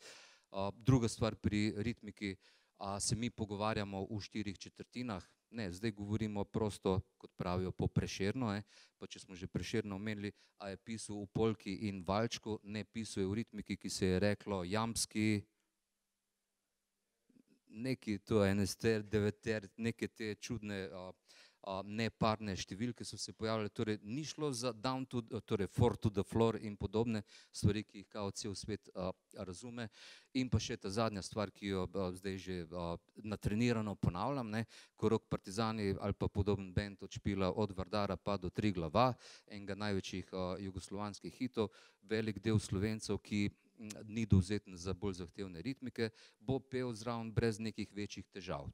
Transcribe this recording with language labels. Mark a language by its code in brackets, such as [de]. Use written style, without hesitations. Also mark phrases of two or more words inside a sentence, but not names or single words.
[sl] Druga stvar pri ritmiki, se mi pogovarjamo v 4/4, ne, zdaj govorimo prosto, kot pravijo, po Prešernu, pa če smo že Prešerna omenili, a je pisal v polki in valčku, ne, pisal je v ritmiki, ki se je reklo jambski, neki to enester, deveter, neke te čudne neparne številke so se pojavljale, torej ni šlo za [en] down to, [sl] torej [en] four to the floor [sl] in podobne stvari, ki jih kao cel svet razume. In pa še ta zadnja stvar, ki jo zdaj že natrenirano ponavljam, ne, ko Rock Partizani ali pa podoben bend odšpila od Vardara pa do Triglava, enega največjih jugoslovanskih hitov, velik del Slovencev, ki ni dovzeten za bolj zahtevne ritmike, bo pel zraven brez nekih večjih težav.